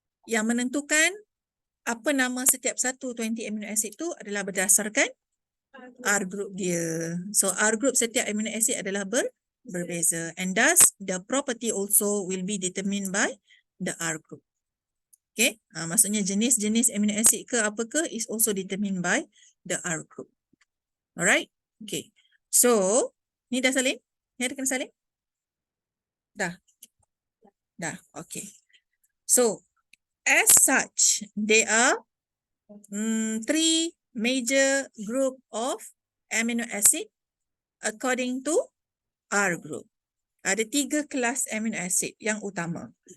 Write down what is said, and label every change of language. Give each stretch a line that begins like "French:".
Malay: Yang menentukan apa nama setiap satu 20 amino acid tu adalah berdasarkan R group dia. So, R group setiap amino acid adalah berbeza.
English: And thus, the property also will be determined by the R group. Okay.
Malay: Maksudnya jenis-jenis amino acid ke apa ke
English: is also determined by the R group. Alright. Okay.
Malay: So, ni dah salin? Ni ada kena salin? Dah. Dah. Okay.
English: So, as such, there are 3 major group of amino acid according to R group.
Malay: Ada 3 kelas amino acid yang utama.